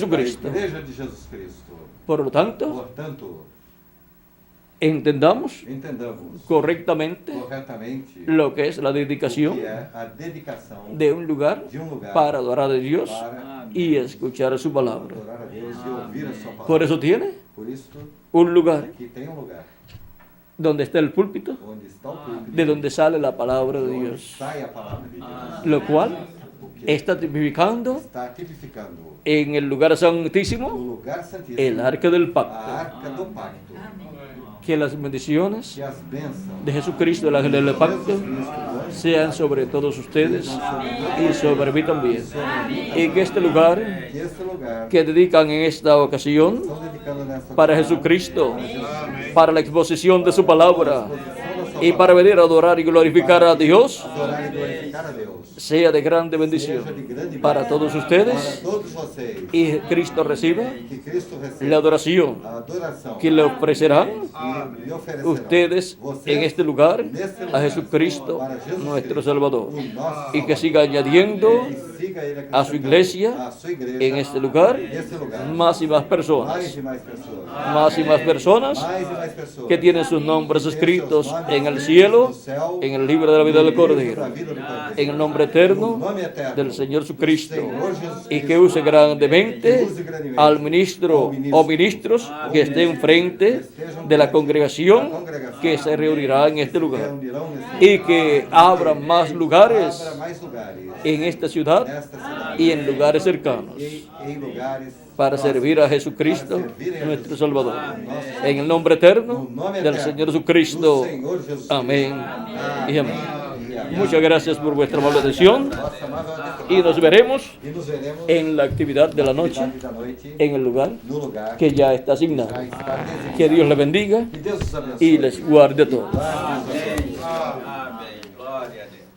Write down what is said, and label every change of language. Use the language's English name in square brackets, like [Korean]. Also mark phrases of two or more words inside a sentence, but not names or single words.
[Spanish] Jesucristo. [Portuguese] igreja de Jesus Cristo. [Spanish] Por lo tanto, [Portuguese] Portanto, [Spanish] entendamos [Portuguese] entendamos [Spanish] correctamente [Portuguese] corretamente [Spanish] lo que es la [Portuguese] o que [Spanish] dedicación [Portuguese] é a dedicação [Spanish] de un lugar [Portuguese] de um lugar [Spanish] para adorar a Dios [Portuguese] para [Spanish] y escuchar su palabra. [Portuguese] adorar a Deus e ouvir a sua palavra. [Spanish] Por eso tiene [Portuguese] Por isso, [Spanish] un lugar [Portuguese] aqui tem um lugar [Spanish] donde está el púlpito, [Portuguese] onde está o púlpito, [Spanish] de donde sale la palabra de [Portuguese] onde [Spanish] Dios, [Portuguese] sai a palavra de Deus, [Spanish] lo cual [Portuguese] o que [Spanish] está tipificando [Portuguese] está tipificando [Spanish] en el lugar [Portuguese] o [Spanish] santísimo [Portuguese] lugar santíssimo, [Spanish] el arca del [Portuguese] a [Spanish] pacto, [Portuguese] arca do pacto, [Spanish] que las bendiciones [Portuguese] que as bênçãos [Spanish] de Jesucristo, el ángel del pacto, [Portuguese] Jesus Cristo [Spanish] sean sobre todos ustedes y sobre mí también. Y que este lugar [Portuguese] que este lugar [Spanish] que dedican en esta ocasión [Portuguese] estão dedicando nesta [Spanish] para Jesucristo, para la exposición de su palabra y para venir a adorar y glorificar a Dios, [Portuguese] adorar e glorificar a Deus, [Spanish] sea de grande bendición [Portuguese] seja de grande [Spanish] para todos [Portuguese] para [Spanish] ustedes [Portuguese] todos vocês, [Spanish] y Cristo reciba [Portuguese] que Cristo receba [Spanish] la adoración [Portuguese] a adoração [Spanish] que le ofrecerán [Portuguese] que lhe oferecerão [Spanish] ustedes [Portuguese] vocês [Spanish] en este lugar [Portuguese] neste [Spanish] a [Portuguese] lugar, [Spanish] Jesucristo, [Portuguese] para Jesus [Spanish] nuestro [Portuguese] Cristo, [Spanish] Salvador, [Portuguese] o nosso [Spanish] y que [Portuguese] Salvador. [Spanish] siga añadiendo [Portuguese] E siga ele [Spanish] a su [Portuguese] acrescentando [Spanish] iglesia [Portuguese] a sua igreja [Spanish] en este lugar [Portuguese] neste lugar [Spanish] más y más [Portuguese] mais [Spanish] personas, [Portuguese] e mais pessoas, [Spanish] más y más personas [Portuguese] mais e mais pessoas [Spanish] que tienen sus nombres [Portuguese] que têm [Spanish] escritos [Portuguese] seus nomes [Spanish] en el [Portuguese] escritos [Spanish] cielo, [Portuguese] no céu, [Spanish] en el libro de la vida del [Portuguese] no livro [Spanish] Cordero, [Portuguese] da vida do Cordeiro, [Spanish] en el nombre [Portuguese] no [Spanish] eterno [Portuguese] nome eterno [Spanish] del Señor Jesucristo, [Portuguese] Senhor Jesus [Spanish] y que [Portuguese] Cristo, [Spanish] use grandemente [Portuguese] que use grandemente [Spanish] al ministro o ministros que estén frente de la congregación que se reunirá en este lugar, [Portuguese] reunirão nesse [Spanish] y que abran más lugares [Portuguese] abra mais lugares [Spanish] en esta ciudad [Portuguese] nesta cidade [Spanish] y en lugares cercanos [Portuguese] e em lugares [Spanish] para servir a Jesucristo, nuestro Salvador. En el nombre eterno del Señor Jesucristo. Amén y amén. Muchas gracias por vuestra amable atención y nos veremos [Portuguese] E nos veremos [Spanish] en la actividad de la noche [Portuguese] da noite [Spanish] en el lugar [Portuguese] no lugar [Spanish] que ya está asignado. [Portuguese] já está designado. [Spanish] Que Dios les bendiga [Portuguese] Que Deus os abençoe. [Spanish] y les guarde a todos. [Portuguese] Guarde-os a todos. Amém. Glória a Deus.